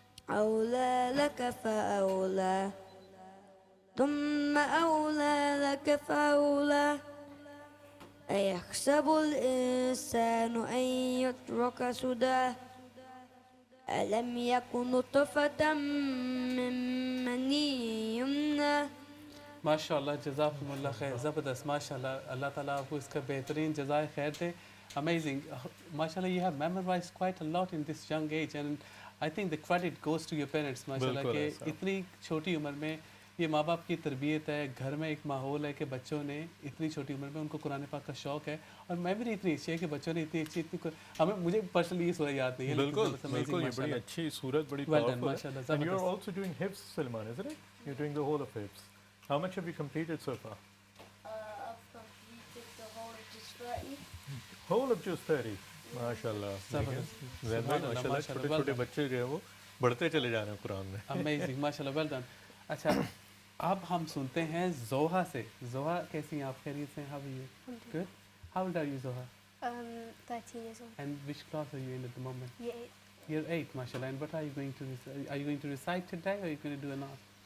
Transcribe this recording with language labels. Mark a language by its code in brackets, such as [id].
[ar] أولى لك فأولى ثم أولى لك فأولى أيحسب الإنسان أن يترك سدى ألم يكن نطفة من مني يمنى [hi] माशाल्लाह जज़ाकुमुल्लाह खैर ज़बरदस्त माशाल्लाह अल्लाह ताला आपको इसका बेहतरीन जज़ाए खैर दे amazing माशाल्लाह [en] you have memorized quite a lot in this young age and I think the credit goes to your parents [hi] माशाल्लाह कि इतनी छोटी उम्र में ये माँ बाप की तरबियत है घर में एक माहौल है कि बच्चों ने इतनी छोटी उम्र में उनको कुरान पाक का शौक़ है और मेमोरी इतनी अच्छी है कि बच्चों ने इतनी अच्छी हमें मुझे पर्सनली ये सूरत याद नहीं है बिल्कुल बिल्कुल ये बड़ी अच्छी सूरत बड़ी पावरफुल है [en] and you are also doing hifz Salman isn't it you're doing the whole of hifz how much have you completed so far I've completed the whole of just 30 [hi] माशाल्लाह माशाल्लाह छोटे छोटे बच्चे जो है वो बढ़ते चले जा रहे हैं कुरान में अमेजिंग माशाल्लाह [en] well done [hi] अच्छा अब हम सुनते हैं जोहा से जोहा कैसी हैं आप खैरियत से [en] how are you good how old are you [hi] जोहा [en] 13 years old. and which class are you in at the moment Yeah, you're 8 mashallah and what are you going to recite today or are you going to do a naat